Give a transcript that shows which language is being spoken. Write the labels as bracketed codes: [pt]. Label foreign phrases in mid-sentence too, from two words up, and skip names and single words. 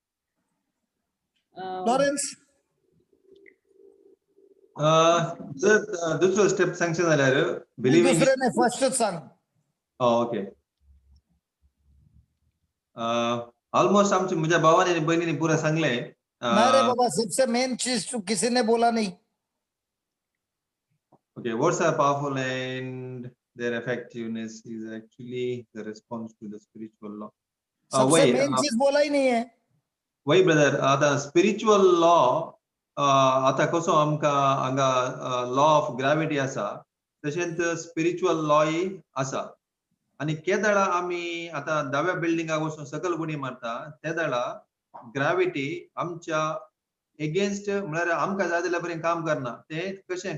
[kok] लॉरेन्स. जर दुसरो स्टेप सांगचे जाल्यार बिलिव्हिंग. दुसरे नाही, फर्स्टच सांग. ओके. ऑलमोस्ट आमच्या म्हज्या भावानी आणि बहिणीने पुरा सांगले. [mr] नाही रे बाबा, [hi] सबसे मेन चीज तू किसी ने बोला नहीं. [en] Okay, words are powerful and their effectiveness is actually the response to the spiritual law. [hi] सबसे मेन चीज बोला ही नहीं है. [kok] वही ब्रदर, आता [en] spiritual law [kok] आता कसो आमकां हांगा [en] law of gravity [kok] आसा तशेंच [en] spiritual law [kok] आसा. आणि केदाळा आमी आता दाव्या बिल्डिंगाक वचून सकल बुडी मारता तेदाळा ग्रॅव्हिटी आमच्या एगेन्स्ट म्हळ्यार आमकां जाय जाल्यार बरें काम करना ते कशें